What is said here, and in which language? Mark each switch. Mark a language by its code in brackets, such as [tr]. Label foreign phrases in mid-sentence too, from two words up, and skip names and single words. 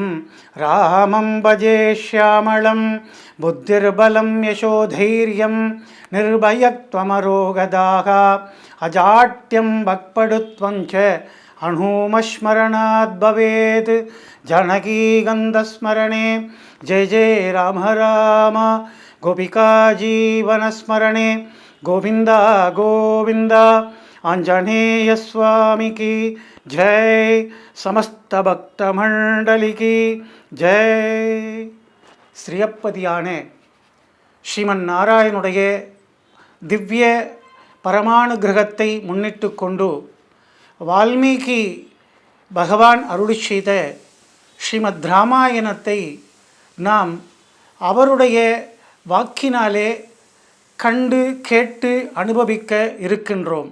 [sa] रामं भजे श्यामलं बुद्धिर्बलं यशोधैर्यं निर्भयत्वमरोगदाः अजाट्यं वक्पटुत्वं च हनुमस्मरणात् भवेत्। जानकीकान्तस्मरणे जय जय राम राम। गोपिका जीवनस्मरणे गोविंद गोविंद। [hi] आंजनेय स्वामी की जय, समस्त भक्तमंडली की जय। [ta] ஸ்ரீயப்பதியான ஸ்ரீமன் நாராயணுடைய திவ்ய பரமானுகிரகத்தை முன்னிட்டு கொண்டு வால்மீகி பகவான் அருளி செய்த ஸ்ரீமத் ராமாயணத்தை நாம் அவருடைய வாக்கினாலே கண்டு கேட்டு அனுபவிக்க இருக்கின்றோம்.